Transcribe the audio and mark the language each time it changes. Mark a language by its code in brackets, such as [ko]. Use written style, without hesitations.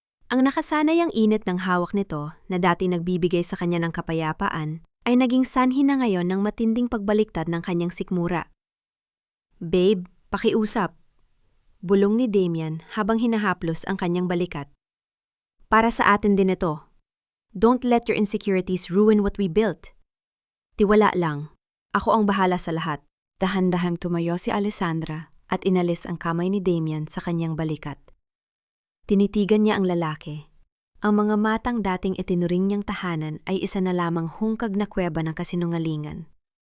[tl] Ang nakasanay ang init ng hawak nito na dati nagbibigay sa kanya ng kapayapaan ay naging sanhi na ngayon ng matinding pagbaliktad ng kanyang sikmura. Babe, pakiusap. Bulong ni Damian habang hinahaplos ang kanyang balikat. Para sa atin din ito. [en] Don't let your insecurities ruin what we built. [tl] Tiwala lang. Ako ang bahala sa lahat. Dahan-dahang tumayo si Alessandra at inalis ang kamay ni Damian sa kanyang balikat. Tinitigan niya ang lalaki. Ang mga matang dating itinuring niyang tahanan ay isa na lamang hungkag na kuweba ng kasinungalingan.